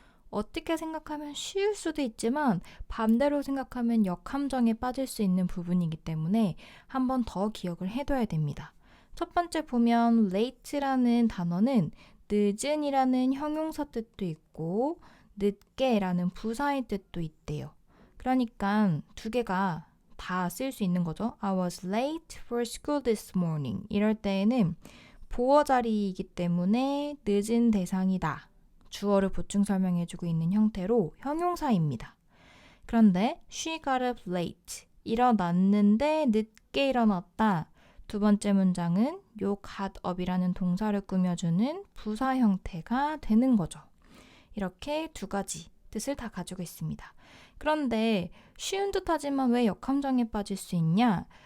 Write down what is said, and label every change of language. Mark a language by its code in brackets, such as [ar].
[ko] 어떻게 생각하면 쉬울 수도 있지만 반대로 생각하면 역함정에 빠질 수 있는 부분이기 때문에 한 번 더 기억을 해둬야 됩니다. 첫 번째 보면 late라는 단어는 늦은이라는 형용사 뜻도 있고 늦게라는 부사의 뜻도 있대요. 그러니까 두 개가 다 쓸 수 있는 거죠. [en] I was late for school this morning. [ko] 이럴 때에는 보어 자리이기 때문에 늦은 대상이다. 주어를 보충 설명해주고 있는 형태로 형용사입니다. 그런데 [en] she got up late. [ko] 일어났는데 늦게 일어났다. 두 번째 문장은 요 got up이라는 동사를 꾸며주는 부사 형태가 되는 거죠. 이렇게 두 가지 뜻을 다 가지고 있습니다. 그런데 쉬운 듯하지만 왜 역함정에 빠질 수 있냐?